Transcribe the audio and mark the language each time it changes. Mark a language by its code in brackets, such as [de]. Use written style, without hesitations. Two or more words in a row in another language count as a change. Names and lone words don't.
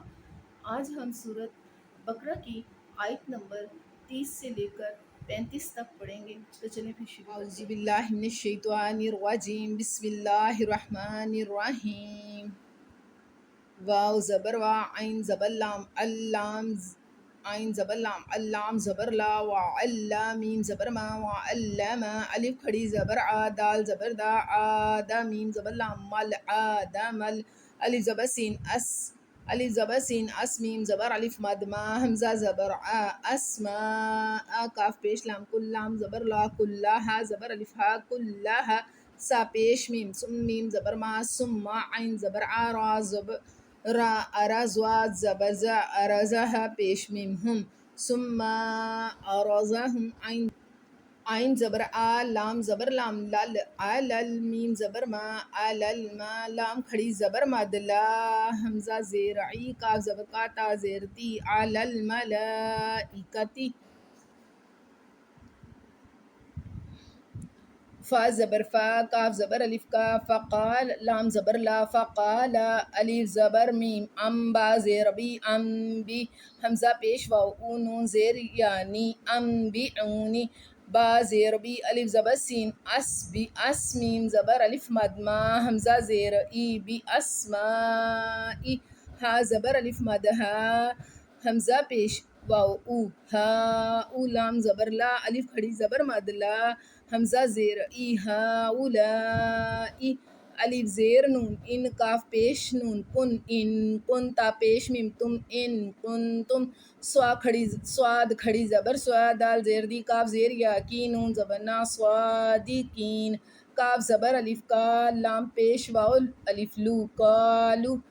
[ur] آج ہم سورۃ بقرہ کی آیت نمبر 30 سے لے کر 35 تک پڑھیں گے، تو چلیں پھر شروع کرتے ہیں۔ [ar] اعوذ باللہ من الشیطان الرجیم، بسم اللہ الرحمن الرحیم۔ [ur] واو زبر وا، عین زبر لام، اللام عین زبر لام، اللام زبر لا، وعلم میم زبر ما، وعلم الف کھڑی زبر آ، دال زبر دا، آدا میم زبر لام، مل آدم الف زبر سین اس، الف زبر سین اس، میم زبر الف مد ما، حمزہ زبر آ، اسما کاف پیش لام، کل لام زبر لا، کلہا زبر الف ہا، کلہا سا پیش میم، سم میم زبر ما، ثم عین زبر آ، را زبر را، ارزوا زبر زا، ارزہ پیش میم ہم، ثم ارزہم عین زبر آ، لام زبر لام، لل علل میم زبر ما، علل ما لام کھڑی زبر مد، لا حمزہ زیر عی، کاف زبر کا، تا زیر تی، [ar] علل ملائکتی، [ur] فا زبر فا، کاف زبر الف کا، فقال لام زبر لا، فقال الف زبر میم، ام با زیر بی، ام بی حمزہ پیش واو، او نون زیر یعنی، ام بی اونی، با زیر بی الف زبر سین، اس بی اس میم زبر الف مد ما، حمزہ زیر ای، بی اسمائی، ہا زبر الف مد ہا، حمزہ پیش واو او، ہا او لام زبر لا، الف کھڑی زبر مد، لا حمزہ زیر ای، ہا اولائی الف زیر نون، ان کاف پیش نون، کن ان کن تا پیش میم، تم ان کن تم، صاد کھڑی زبر سوا، دال زیر دی، کاف زیر یا کی، نون زبر نا، صادقین، کاف زبر الف کا، لام پیش واو الف لو، کالو،